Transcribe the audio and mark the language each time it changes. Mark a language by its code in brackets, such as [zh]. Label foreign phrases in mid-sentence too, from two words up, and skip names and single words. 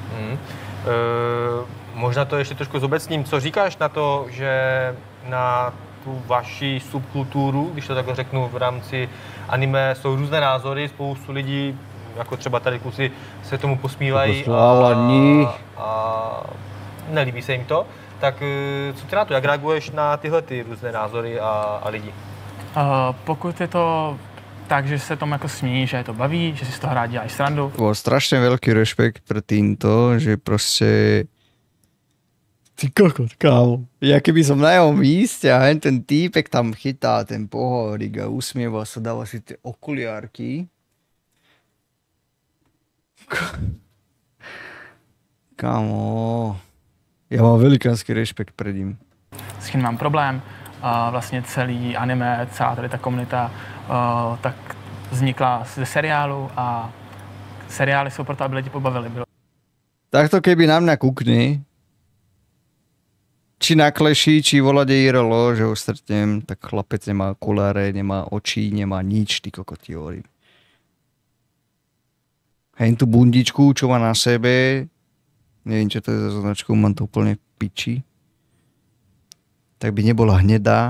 [cs] Možná to ještě trošku zobecním. Co říkáš na to, že na tu vaši subkulturu, když to takhle řeknu, v rámci anime jsou různé názory, spoustu lidí, jako třeba tady kluci, se tomu posmívají a nelíbí se jim to. Tak co ty na to, jak reaguješ na tyhle ty různé názory a lidi? Pokud je to tak, že se tomu jako smí, že je to baví, že si z toho rád děláš srandu. [sk] Bol strašne veľký rešpekt pre týmto, že proste... Ty kokot, kámo. Ja keby som na jeho míste a ten týpek tam chytá ten pohovorík a usmieva sa, dáva si tie okuliárky. Kámo, ja mám velikánsky rešpekt pred ním. [cs] S tím mám problém. Vlastně celý anime, celá tady ta komunita tak vznikla ze seriálu a seriály jsou proto, aby lidi pobavili. [sk] Takto keby na mňa kúkne, či na Clashi, či volade IRL, že ho stretnem, tak chlapec nemá okuláre, nemá oči, nemá nič, ty kokoti hovorím. Hej, tú bundičku, čo má na sebe, neviem, čo to je za značku, mám to úplne v piči, tak by nebola hnedá.